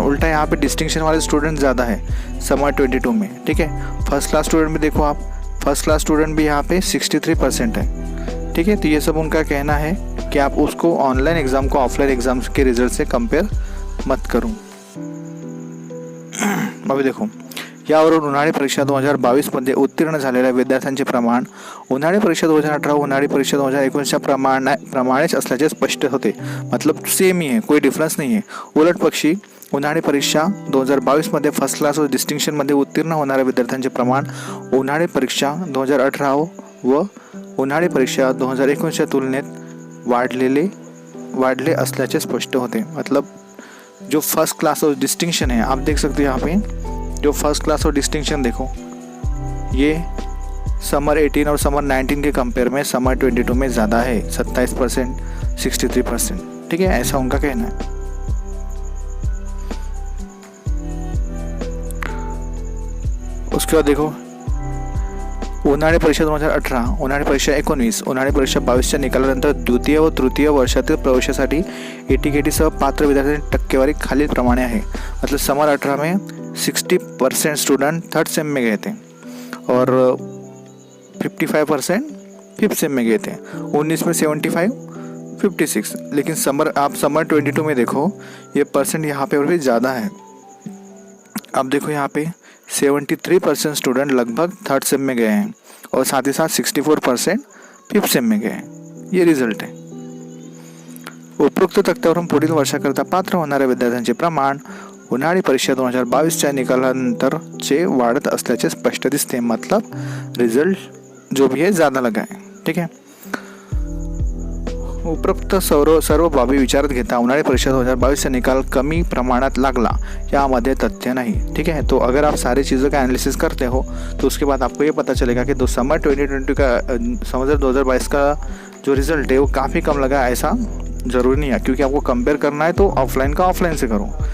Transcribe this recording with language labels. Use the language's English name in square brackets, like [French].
[Hindi] उल्टा यहाँ पे डिस्टिंक्शन वाले स्टूडेंट ज़्यादा है समर 22 में। ठीक है। फर्स्ट क्लास स्टूडेंट में देखो आप, फर्स्ट क्लास स्टूडेंट भी यहाँ पे 63% है। ठीक है। तो ये सब उनका कहना है कि आप उसको ऑनलाइन एग्ज़ाम को ऑफलाइन एग्ज़ाम के रिज़ल्ट से कंपेयर मत करो। अभी देखो [Marathi] यावरून उन्हाळी परीक्षा 2022मध्ये उत्तीर्ण झालेल्या विद्यार्थ्यांचे प्रमाण उन्हाळी परीक्षा 2018 उन्हाळी परीक्षा 2019च्या प्रमाणेच असल्याचे स्पष्ट होते. मतलब सेम ही आहे, [Hindi] कोई डिफरन्स [Marathi] नाही आहे. उलट पक्षी उन्हाळी परीक्षा 2022मध्ये फर्स्ट क्लास व डिस्टिंक्शनमध्ये उत्तीर्ण होणाऱ्या विद्यार्थ्यांचे प्रमाण उन्हाळी परीक्षा 2018 व उन्हाळी परीक्षा 2019च्या तुलनेत वाढले असल्याचे स्पष्ट होते. [Hindi] मतलब जो फर्स्ट क्लास और डिस्टिंक्शन है, आप देख सकते हो यहाँ पे जो फर्स्ट क्लास और डिस्टिंक्शन देखो, ये समर 18 और समर 19 के कंपेयर में समर 22 में ज़्यादा है, 27%, 63%. ठीक है, ऐसा उनका कहना है. उसके बाद देखो [Marathi] उन्हाळी परीक्षा 2018 उन्हाळी परीक्षा 19 उन्हाळी परीक्षा 22च्या निकालानंतर द्वितीय व तृतीय वर्षातील प्रवेशासाठी AT-KT पात्र विद्यार्थ्यांची टक्केवारी खालील प्रमाणे आहे. [Hindi] मतलब समर 18 में 60% स्टूडेंट थर्ड सेम में गए थे और 55% फिफ्थ सेम में गए थे. 19 में 75, 56. लेकिन समर 22 में देखो, ये परसेंट यहाँ पे और भी ज़्यादा है. अब देखो यहाँ पे 73% स्टूडेंट लगभग थर्ड सेम में गए हैं और साथ ही साथ 64% फिफ्थ सेम में गए हैं. [Marathi] ये रिझल्ट आहे. उपरोक्त तक्त्यावरून पुढील वर्षाकरता पात्र होणाऱ्या विद्यार्थ्यांचे प्रमाण उन्हाळी परीक्षा 2022च्या निकालानंतरचे वाढत असल्याचे स्पष्ट दिसते. [Hindi] मतलब रिझल्ट जो भी है ज़्यादा लगा है. ठीक है. [Marathi] उपरोक्त सर्व बाबी विचारात घेता उन्हाळी परीक्षा 2022 निकाल कमी प्रमाणात लागला यामध्ये तथ्य नहीं. [Hindi] ठीक है. तो अगर आप सारी चीज़ों का एनालिसिस करते हो तो उसके बाद आपको ये पता चलेगा कि समर 2022 का जो रिज़ल्ट है वो काफ़ी कम लगा, ऐसा ज़रूरी नहीं है. क्योंकि आपको कंपेयर करना है तो ऑफलाइन का ऑफलाइन से करो.